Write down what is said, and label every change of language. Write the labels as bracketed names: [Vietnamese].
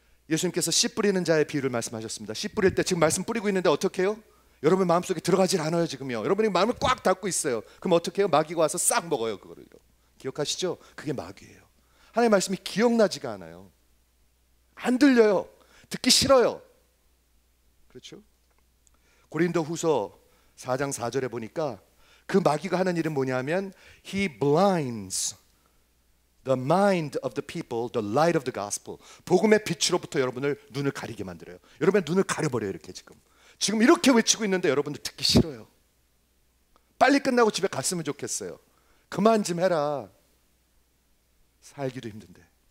[Korean] 예수님께서 씨 뿌리는 자의 비유를 말씀하셨습니다. 씨 뿌릴 때 지금 말씀 뿌리고 있는데 어떻게 해요? 여러분 마음속에 들어가질 않아요. 지금요. 여러분이 마음을 꽉 닫고 있어요. 그럼 어떻게 해요? 마귀가 와서 싹 먹어요. 그거를요. 기억하시죠? 그게 마귀예요. 하나님의 말씀이 기억나지가 않아요. 안 들려요. 듣기 싫어요. 그렇죠? 고린도 후서 4장 4절에 보니까 그 마귀가 하는 일은 뭐냐면 [English] He blinds the mind of the people, the light of the gospel. [Korean] 복음의 빛으로부터 여러분을 눈을 가리게 만들어요. 여러분의 눈을 가려버려요. 이렇게 지금 이렇게 외치고 있는데 여러분들 듣기 싫어요. 빨리 끝나고 집에 갔으면 좋겠어요. 그만 좀 해라. 살기도 힘든데.